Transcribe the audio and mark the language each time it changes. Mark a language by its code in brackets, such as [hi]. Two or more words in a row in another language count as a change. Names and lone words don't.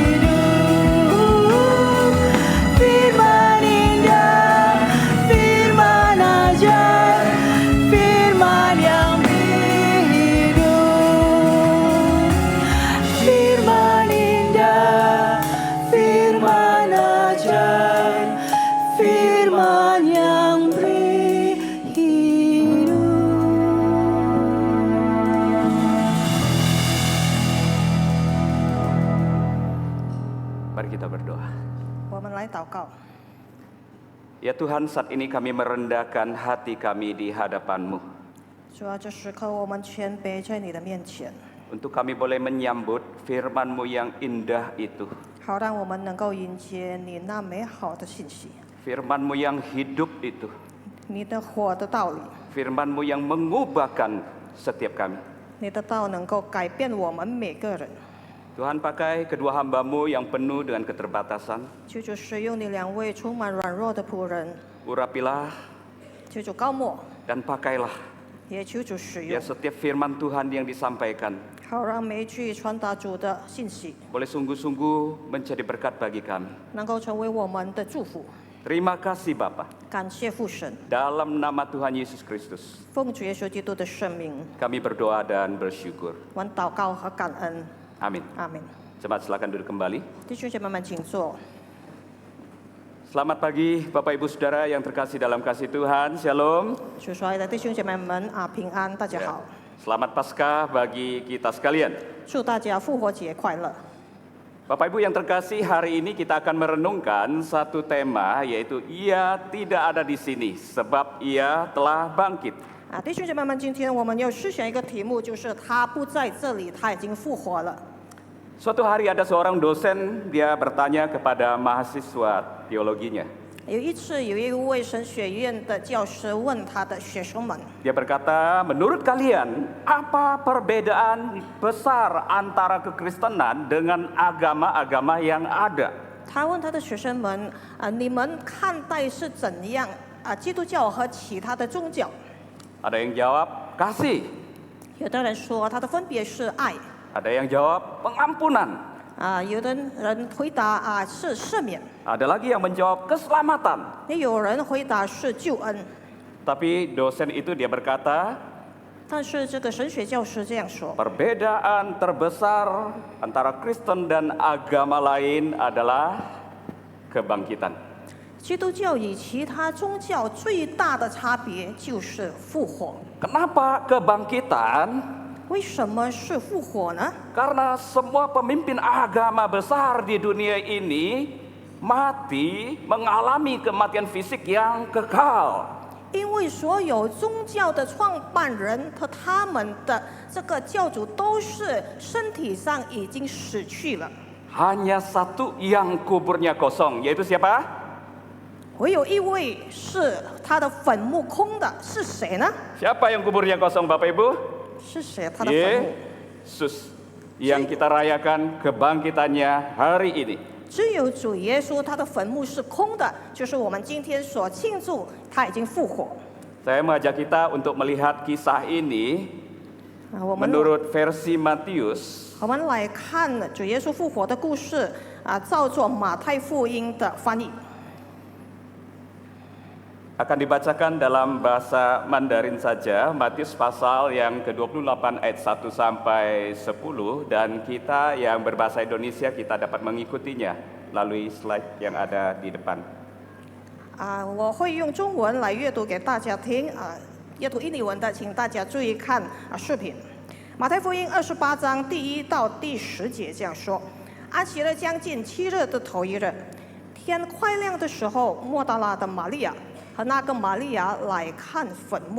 [id] hidup, firman indah, firman ajar, firman yang beri hidup, firman indah, firman ajar, firman yang beri hidup. Mari kita berdoa. [zh] 我们来祷告。 [id] Ya Tuhan, saat ini kami merendahkan hati kami di hadapan-Mu. [zh] 主啊，这时刻我们谦卑在你的面前， [id] Untuk kami boleh menyambut firman-Mu yang indah itu. [zh] 好让我们能够迎接你那美好的信息， [id] Firman-Mu yang hidup itu. [zh] 你的活的道理， [id] Firman-Mu yang mengubahkan setiap kami. [zh] 你的道能够改变我们每个人。 [id] Tuhan, pakai kedua hamba-Mu yang penuh dengan keterbatasan. [zh] 求主使用你两位充满软弱的仆人， [id] Urapilah [zh] 求主高抹， [id] dan pakailah [zh] 也求主使 [id] ya [zh] 用， [id] setiap firman Tuhan yang disampaikan [zh] 好让每一句传达主的信息 [id] boleh sungguh-sungguh menjadi berkat bagi kami. [zh] 能够成为我们的祝福。 [id] Terima kasih Bapa. [zh] 感谢父神， [id] Dalam nama Tuhan Yesus Kristus, [zh] 奉主耶稣基督的圣名， [id] kami berdoa dan bersyukur. [zh] 我祷告和感恩。 [id] Amin. [zh] 阿门。 [id] Jemaat silakan duduk kembali. [zh] 弟兄姐妹们，请坐。 [id] Selamat pagi Bapak Ibu Saudara yang terkasih dalam kasih Tuhan. Shalom. [zh] 属所爱的弟兄姐妹们啊，平安，大家 [id] Ya. [zh] 好， [id] Selamat Paskah bagi kita sekalian. [zh] 祝大家复活节快乐。 [id] Bapak Ibu yang terkasih, hari ini kita akan merenungkan satu tema, yaitu Ia tidak ada di sini sebab Ia telah bangkit. [zh] 啊，弟兄姐妹们，今天我们要思想一个题目，就是他不在这里，他已经复活了。 [id] Suatu hari ada seorang dosen, dia bertanya kepada mahasiswa teologinya. [zh] 有一次，有一位神学院的教师问他的学生们， [id] Dia berkata, menurut kalian, apa perbedaan besar antara kekristenan dengan agama-agama yang ada? [zh] 他问他的学生们啊，你们看待是怎样啊？基督教和其他的宗教？ [id] Ada yang jawab, kasih. [zh] 有的人说它的分别是爱 [id] Ada yang jawab, pengampunan. [zh] 啊，有的人回答啊是赦免， [id] Ada lagi yang menjawab, keselamatan. [zh] 也有人回答是救恩。 [id] Tapi dosen itu dia berkata, [zh] 但是这个神学教师这样说， [id] perbedaan terbesar antara Kristen dan agama lain adalah kebangkitan. [zh] 基督教与其他宗教最大的差别就是复活。 [id] Kenapa kebangkitan? [zh] 为什么是复活呢？ [id] Karena semua pemimpin agama besar di dunia ini mati mengalami kematian fisik yang kekal. [zh] 因为所有宗教的创办人和他们的这个教主都是身体上已经死去了， [id] Hanya satu yang kuburnya kosong, yaitu siapa? [zh] 唯有一位是他的坟墓空的，是谁呢？ [id] Siapa yang kuburnya kosong, Bapak Ibu? [zh] 是谁？他的坟墓 [id] Yesus yang kita rayakan kebangkitannya hari ini. [zh] 只有主耶稣，他的坟墓是空的，就是我们今天所庆祝他已经复活。 [id] Saya mengajak kita untuk melihat kisah ini [zh] 啊，我们 [id] menurut versi Matius [zh] 我们来看主耶稣复活的故事啊，照作马太福音的翻译。 [id] akan dibacakan dalam bahasa Mandarin saja, Matius pasal yang ke-28 ayat 1 sampai 10, dan kita yang berbahasa Indonesia kita dapat mengikutinya melalui slide yang ada di depan. [zh] 啊，我会用中文来阅读给大家听啊，阅读印尼文的，请大家注意看啊视频。马太福音28章第1到第10节这样说：安息日将近7日的头一日，天快亮的时候，莫大拉的玛利亚和那个玛利亚来看坟墓。